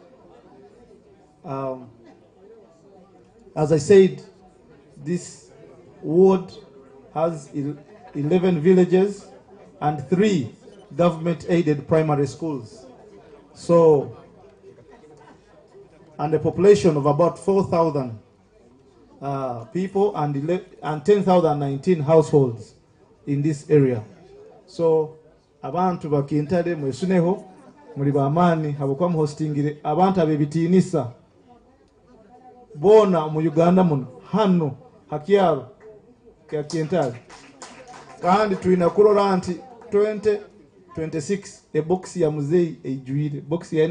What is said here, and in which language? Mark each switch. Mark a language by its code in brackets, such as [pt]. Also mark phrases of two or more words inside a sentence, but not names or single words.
[en] As I said, this ward has 11 villages and 3 government-aided primary schools. So, and a population of about 4,000 people and 10,019 households in this area. So, [nyo] abantu bakintade mwesuneho muri bamani habukwa hostingire abantu abebitinisa bona mu Uganda muno hano hakiaro ka Kientale kandi tuina kurora anti 2026 e box ya muzei ejuire box ya